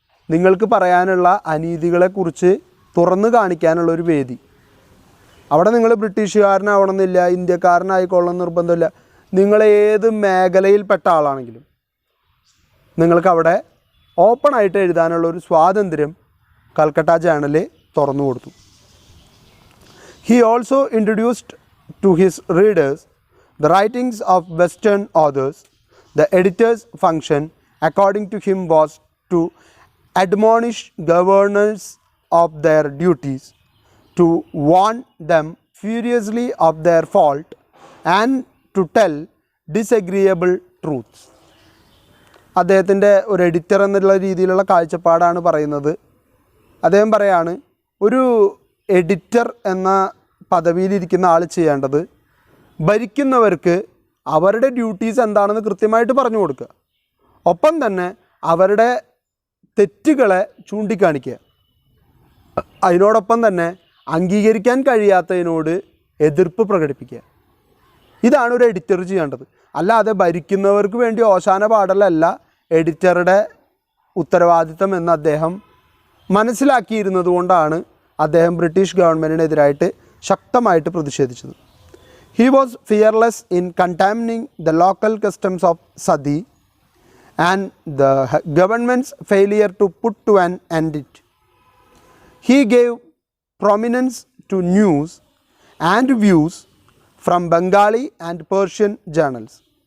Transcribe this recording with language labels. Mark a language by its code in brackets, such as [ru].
[ml] നിങ്ങൾക്ക് പറയാനുള്ള അനീതികളെക്കുറിച്ച് തുറന്നു കാണിക്കാനുള്ള ഒരു വേദി. അവിടെ നിങ്ങൾ ബ്രിട്ടീഷുകാരനാവണമെന്നില്ല, ഇന്ത്യക്കാരനായിക്കൊള്ളണം നിർബന്ധമില്ല. നിങ്ങൾ ഏത് മേഖലയിൽപ്പെട്ട ആളാണെങ്കിലും നിങ്ങൾക്കവിടെ ഓപ്പണായിട്ട് എഴുതാനുള്ള ഒരു സ്വാതന്ത്ര്യം കൽക്കട്ട ജേർണൽ തുറന്നു കൊടുത്തു. [en] He also introduced to his readers the writings of Western authors. The editor's function, according to him, was to admonish governors of their duties, to warn them furiously of their fault, and to tell disagreeable truths. [ml] അദ്ദേഹത്തിൻ്റെ ഒരു editor എന്നുള്ള രീതിയിലുള്ള കാഴ്ചപ്പാടാണ് പറയുന്നത്. അദ്ദേഹം പറയാണ്, ഒരു editor എന്ന പദവിയിലിരിക്കുന്ന ആൾ ചെയ്യേണ്ടത് ഭരിക്കുന്നവർക്ക് അവരുടെ ഡ്യൂട്ടീസ് എന്താണെന്ന് കൃത്യമായിട്ട് പറഞ്ഞു കൊടുക്കുക, ഒപ്പം തന്നെ അവരുടെ തെറ്റുകളെ ചൂണ്ടിക്കാണിക്കുക, അതിനോടൊപ്പം തന്നെ അംഗീകരിക്കാൻ കഴിയാത്തതിനോട് എതിർപ്പ് പ്രകടിപ്പിക്കുക. ഇതാണ് ഒരു എഡിറ്റർ ചെയ്യേണ്ടത്. അല്ലാതെ ഭരിക്കുന്നവർക്ക് വേണ്ടി ഓശാന പാടലല്ല എഡിറ്ററുടെ ഉത്തരവാദിത്തം എന്ന് അദ്ദേഹം മനസ്സിലാക്കിയിരുന്നത് കൊണ്ടാണ് അദ്ദേഹം ബ്രിട്ടീഷ് ഗവൺമെൻറ്റിനെതിരായിട്ട് ശക്തമായിട്ട് പ്രതിഷേധിച്ചത്. [en] He was fearless in condemning the local customs of Sati and the government's failure to put to an end it. He gave prominence to news and views from Bengali and Persian journals.